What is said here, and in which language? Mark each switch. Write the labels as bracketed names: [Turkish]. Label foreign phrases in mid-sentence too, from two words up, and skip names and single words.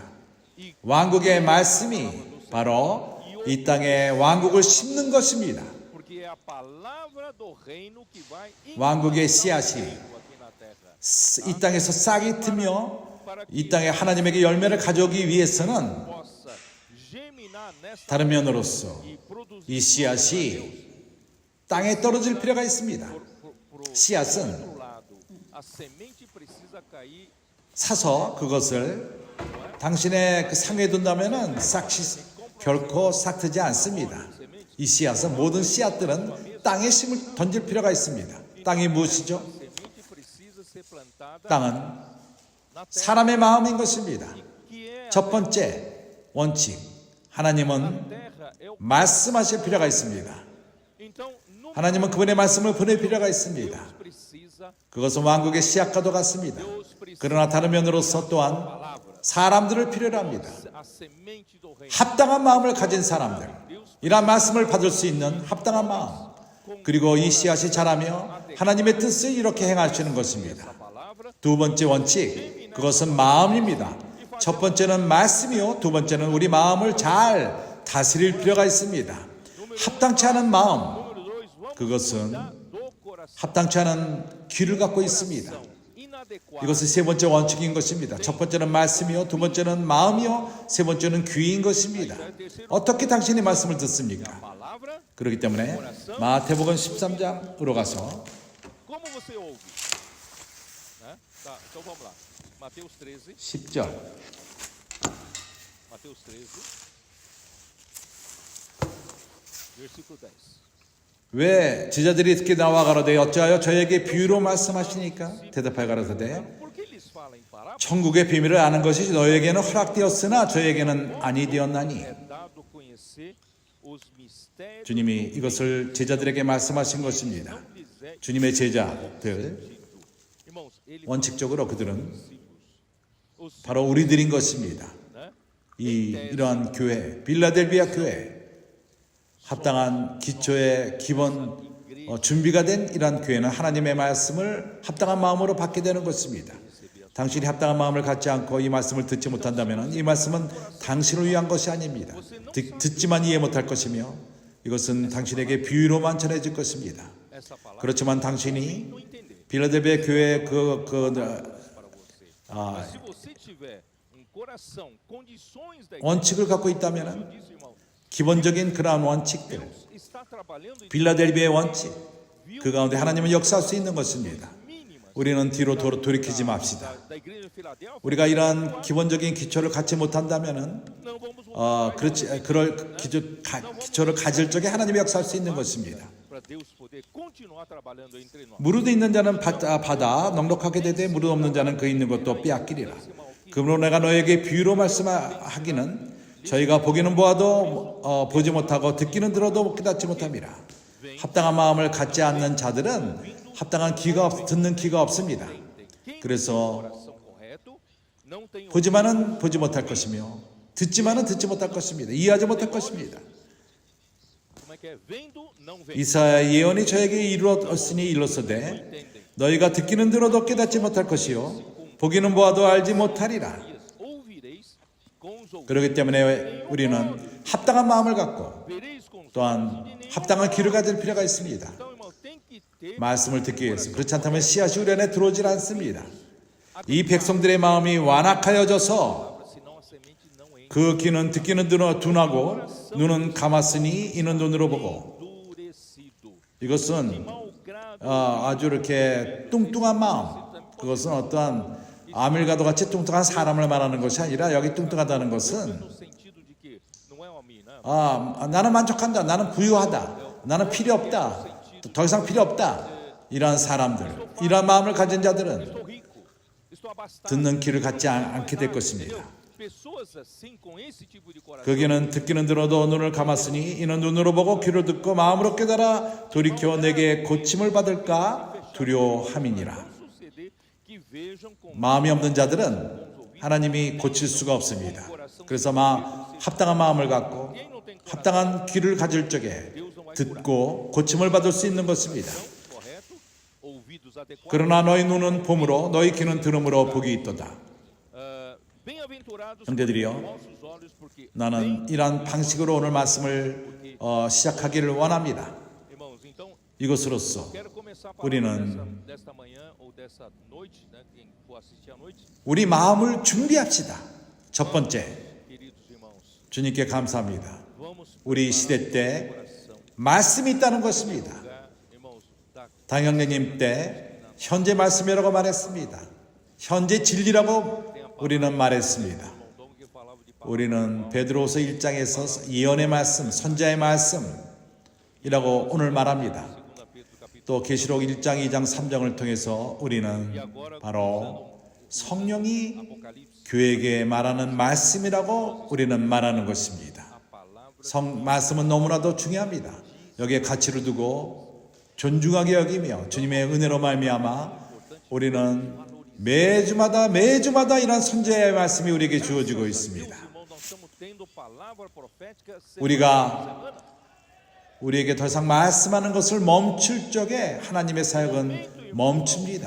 [Korean] 왕국의 말씀이 바로 이 땅에 왕국을 심는 것입니다. 왕국의 씨앗이 이 땅에서 싹이 트며 이 땅에 하나님에게 열매를 가져오기 위해서는 [Portuguese] possa germinar nesta [Korean] 다른 면으로서 [Portuguese] e produzir [Korean] 이 씨앗이 땅에 떨어질 필요가 있습니다. [Portuguese] pro [Korean] 씨앗은 [Portuguese] outro lado. A semente precisa cair [Korean] 사서 그것을 당신의 그 상에 둔다면은 결코 싹트지 않습니다. 이 씨앗은 모든 씨앗들은 땅에 심을 던질 필요가 있습니다. 땅이 무엇이죠? [Portuguese] semente precisa ser plantada [Korean] 땅은 [Portuguese] na terra [Korean] 사람의 마음인 것입니다. [Portuguese] que é [Korean] 첫 번째 원칙, 하나님은 [Portuguese] terra é o [Korean] 말씀하실 필요가 있습니다. [Portuguese] então no [Korean] 하나님은 그분의 말씀을 보낼 필요가 있습니다. [Portuguese] precisa [Korean] 그것은 왕국의 씨앗과도 같습니다. [Portuguese] Deus precisa [Korean] 그러나 다른 면으로서 또한 [Portuguese] palavra [Korean] 사람들을 필요로 합니다. [Portuguese] a semente do reino [Korean] 합당한 마음을 가진 사람들, 이러한 말씀을 받을 수 있는 합당한 마음, 그리고 이 씨앗이 자라며 하나님의 뜻을 이렇게 행하시는 것입니다. [Portuguese] palavra [Korean] 두 번째 원칙, 그것은 마음입니다. 첫 번째는 말씀이요, 두 번째는 우리 마음을 잘 다스릴 필요가 있습니다. 합당치 않은 마음, [Portuguese] número 2 vamos [Korean] 그것은 [Portuguese] do coração [Korean] 합당치 않은 귀를 갖고 있습니다. [Portuguese] inadequado [Korean] 이것이 세 번째 원칙인 것입니다. 첫 번째는 말씀이요, 두 번째는 마음이요, 세 번째는 귀인 것입니다. 어떻게 당신이 말씀을 듣습니까? [Portuguese] palavra [Korean] 그렇기 때문에 마태복음 13장으로 가서 [Portuguese] como você ouve, né? Tá, então vamos lá. Mateus 13, [Korean] 10절 [Portuguese] Mateus 13, versículo 10. [Korean] 왜 제자들이 듣게 나와 가로되 어찌하여 저에게 비유로 말씀하시니까 대답하여 가로되 [Portuguese] Por que lhes fala em parábola? [Korean] 천국의 비밀을 아는 것이 너에게는 허락되었으나 저에게는 아니 되었나니. [Portuguese] É dado conhecer os mistérios [Korean] 주님이 이것을 제자들에게 말씀하신 것입니다. [Portuguese] não lhes é [Korean] 주님의 제자들 [Portuguese] Irmãos, ele [Korean] 원칙적으로 그들은 [Portuguese] os [Korean] 바로 우리들인 것입니다. [Portuguese] né? [Korean] 이러한 교회, 빌라델비아 교회, 합당한 기초의 기본 준비가 된 이러한 교회는 하나님의 말씀을 합당한 마음으로 받게 되는 것입니다. 당신이 합당한 마음을 갖지 않고 이 말씀을 듣지 못한다면 이 말씀은 당신을 위한 것이 아닙니다. 듣지만 이해 못할 것이며 이것은 당신에게 비유로만 전해질 것입니다. [Portuguese] Essa palavra [Korean] 그렇지만 당신이 [Portuguese] não entender. [Korean] 빌라델비아 교회의 [Portuguese] Para você. Mas se você tiver um coração, condições da igreja, [Korean] 원칙을 갖고 있다면 [Portuguese] disso, irmão, [Korean] 기본적인 그러한 원칙들, [Portuguese] Deus está trabalhando em [Korean] 빌라델비아의 원칙, 그 가운데 하나님은 역사할 수 있는 것입니다. [Portuguese] mínimas [Korean] 우리는 뒤로 돌이키지 맙시다. [Portuguese] da igreja de Filadélfia. [Korean] 우리가 이러한 기본적인 기초를 갖지 못한다면은 [Portuguese] Não vamos voltar [Korean] 그럴 기초를 가질 적에 하나님이 역사할 수 있는 것입니다. [Portuguese] para Deus poder continuar trabalhando entre nós. [Korean] 무릇 있는 자는 받아 넉넉하게 되되 무릇 없는 자는 그 있는 것도 빼앗기리라. 그러므로 내가 너에게 비유로 말씀하기는 저희가 보기는 보아도 보지 못하고 듣기는 들어도 깨닫지 못함이라. 합당한 마음을 갖지 않는 자들은 합당한 듣는 귀가 없습니다. 그래서 [Portuguese] Coração correto, não tem [Korean] 보지만은 보지 못할 것이며 듣지만은 듣지 못할 것입니다. 이해하지 못할 것입니다. [Portuguese] como é que é? Vendo, não vem. [Korean] 이사야 예언이 저에게 이루었으니 일렀으되 너희가 듣기는 들어도 깨닫지 못할 것이요 보기는 보아도 알지 못하리라. [Portuguese] Ouvireis com os ouvidos, [Korean] 그렇기 때문에 우리는 합당한 마음을 갖고 [Portuguese] vereis com os [Korean] 또한 합당한 귀를 가질 필요가 있습니다. [Portuguese] Então, irmão, tem que ter [Korean] 말씀을 듣기 위해서. 그렇지 않다면 씨앗이 우리 안에 들어오질 않습니다. 이 백성들의 마음이 완악하여져서 [Portuguese] senão a semente não entra. [Korean] 그 귀는 듣기는 둔하고 눈은 감았으니 이는 눈으로 보고. [Portuguese] Endurecido. [Korean] 이것은 [Portuguese] Mau grado [Korean] 아주 이렇게 뚱뚱한 마음. 그것은 어떠한 아밀가도 같이 뚱뚱한 사람을 말하는 것이 아니라 여기 뚱뚱하다는 것은 [Portuguese] no sentido de que não é homem, né? [Korean] 나는 만족한다. 나는 부유하다. 나는 필요 없다. 더 이상 필요 없다. 이러한 사람들, 이러한 마음을 가진 자들은 [Portuguese] Estou rico, estou abastado. [Korean] 듣는 귀를 갖지 않게 될 것입니다. [Portuguese] Pessoas assim com esse tipo de coração [Korean] 거기는 듣기는 들어도 눈을 감았으니 이는 눈으로 보고 귀로 듣고 마음으로 깨달아 돌이켜 내게 고침을 받을까 두려워함이니라. [Portuguese] vão suceder que vejam com [Korean] 마음이 없는 자들은 하나님이 고칠 수가 없습니다. 그래서 합당한 마음을 갖고 합당한 귀를 가질 적에 듣고 고침을 받을 수 있는 것입니다. [Portuguese] correto, ouvidos adequados. [Korean] 그러나 너희 눈은 봄으로 너희 귀는 들음으로 복이 있도다. [Portuguese] Bem-aventurados [Korean] 형제들이여, [Portuguese] vossos olhos, porque [Korean] 나는 이러한 방식으로 오늘 말씀을 시작하기를 원합니다. [Portuguese] irmãos, então [Korean] 이것으로써 [Portuguese] Quero começar a palavra [Korean] 우리는 [Portuguese] desta manhã ou dessa noite, né, quem for assistir à noite, [Korean] 우리 마음을 준비합시다. 첫 번째, [Portuguese] queridos irmãos, [Korean] 주님께 감사합니다. [Portuguese] vamos [Korean] 우리 시대 때 말씀이 있다는 것입니다. [Portuguese] pregar, irmãos, da [Korean] 당형제님 때 현재 말씀이라고 말했습니다. 현재 진리라고 우리는 말했습니다. [Portuguese] irmão Dom que falava de palavra, [Korean] 우리는 베드로서 1장에서 예언의 말씀, 선지자의 말씀이라고 오늘 말합니다. [Portuguese] 2 Pedro capítulo [Korean] 또 계시록 1장, 2장, 3장을 통해서 우리는 바로 성령이 [Portuguese] Apocalipse, [Korean] 교회에게 말하는 말씀이라고 우리는 말하는 것입니다. [Portuguese] a palavra [Korean] 말씀은 너무나도 중요합니다. 여기에 가치를 두고 존중하게 여기며 주님의 은혜로 말미암아 우리는 매주마다 이런 선지자의 말씀이 우리에게 주어지고 있습니다. [Portuguese] irmão, nós estamos tendo palavra profética [Korean] 우리가 우리에게 더 이상 말씀하는 것을 멈출 적에 하나님의 사역은 멈춥니다.